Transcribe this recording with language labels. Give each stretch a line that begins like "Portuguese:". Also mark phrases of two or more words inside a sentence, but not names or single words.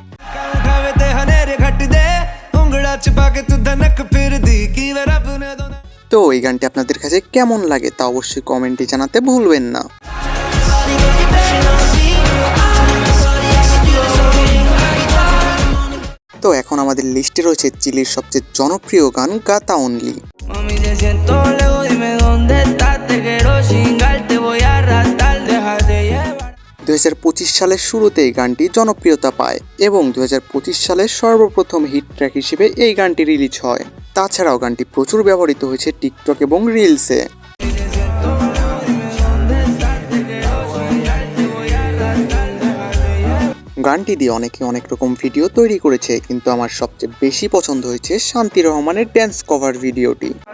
Bangla: তো এই গানটি আপনাদের কাছে কেমন লাগে তা অবশ্যই কমেন্টে জানাতে ভুলবেন না। তো এখন আমাদের লিস্টে রয়েছে চিলির সবচেয়ে জনপ্রিয় গান গাতা অনলি।
Spanish: Mami, te siento lejos, dime dónde estás. Te quiero chingar, te voy a arrastrar, déjate llevar.
Bangla: 2025 সালের শুরুতেই গানটি জনপ্রিয়তা পায় এবং 2025 সালের সর্বপ্রথম হিট ট্র্যাক হিসেবে এই গানটি রিলিজ হয়। তাছাড়াও গানটি প্রচুর ব্যবহৃত হয়েছে টিকটক এবং রিলসে। গানটি দিয়ে অনেকে অনেক রকম ভিডিও তৈরি করেছে, কিন্তু আমার সবচেয়ে বেশি পছন্দ হয়েছে শান্তি রহমানের ড্যান্স কভার ভিডিওটি।